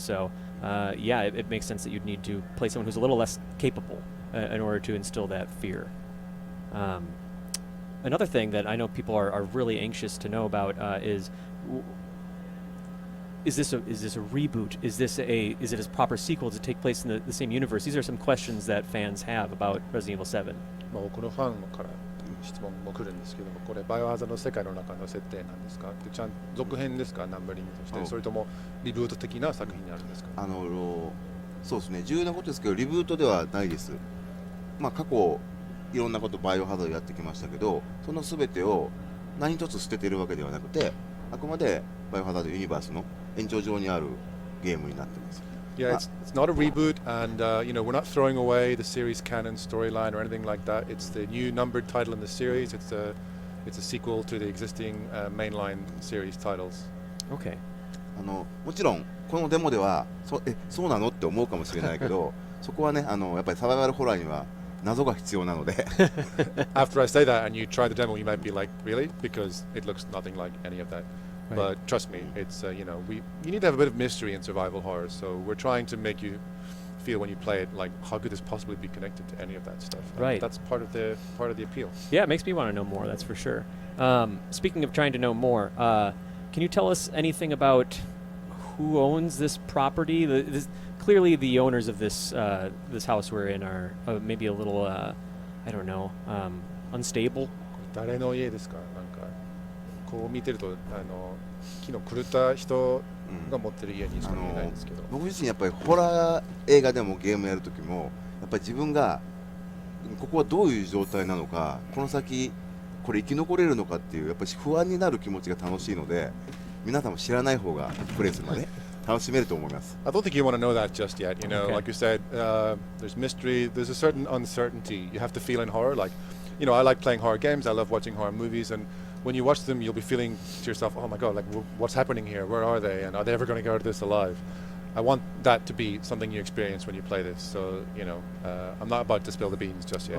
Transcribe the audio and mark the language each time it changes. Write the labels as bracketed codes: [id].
[en] So, yeah, it makes sense that you'd need to play someone who's a little less capable in order to instill that fear. Another thing that I know people are really anxious to know about is this a reboot? Is it a proper sequel? Does it take place in the same universe? These are some questions that fans have about Resident Evil 7. [ja] まあ、このファンから質問も来るんですけども、これバイオハザードの世界の中の設定なんですか？でちゃん続編ですか？ナンバリングとして、それともリブート的な作品になるんですか？そうですね、重要なことですけどリブートではないです。まあ過去いろんなことバイオハザードやってきましたけど、その全てを何一つ捨ててるわけではなくて、あくまでバイオハザードユニバースの延長上にあるゲームになってます。 [en] Yeah, it's not a reboot, and you know, we're not throwing away the series canon storyline or anything like that. It's the new numbered title in the series. It's a sequel to the existing mainline series titles. Okay. [ja] もちろんこのデモではそうなのって思うかもしれないけどそこはねやっぱりサバイバルホラーには謎が必要なので [en] After I say that and you try the demo, you might be like, really? Because it looks nothing like any of that. Right. But trust me, it's you need to have a bit of mystery in survival horror. So we're trying to make you feel when you play it like, how could this possibly be connected to any of that stuff? And Right. that's part of the appeal. Yeah, it makes me want to know more, that's for sure. Speaking of trying to know more, can you tell us anything about who owns this property? Clearly the owners of this house we're in are maybe a little, I don't know, unstable. [ja] 誰の家ですか？なんかこう見てると木の狂った人が持ってる家にしか見えないんですけど。僕自身やっぱりホラー映画でもゲームやるときもやっぱり自分がここはどういう状態なのか、この先これ生き残れるのかっていうやっぱり不安になる気持ちが楽しいので、皆さんも知らない方がプレイするまで楽しめると思います。 [en] I don't think you want to know that just yet. You know, Okay. like you said, there's mystery. There's a certain uncertainty you have to feel in horror. Like, I like playing horror games. I love watching horror movies, and when you watch them, you'll be feeling to yourself, "Oh my God! Like, what's happening here? Where are they? And are they ever going to get out of this alive?" I want that to be something you experience when you play this. So, I'm not about to spill the beans just yet.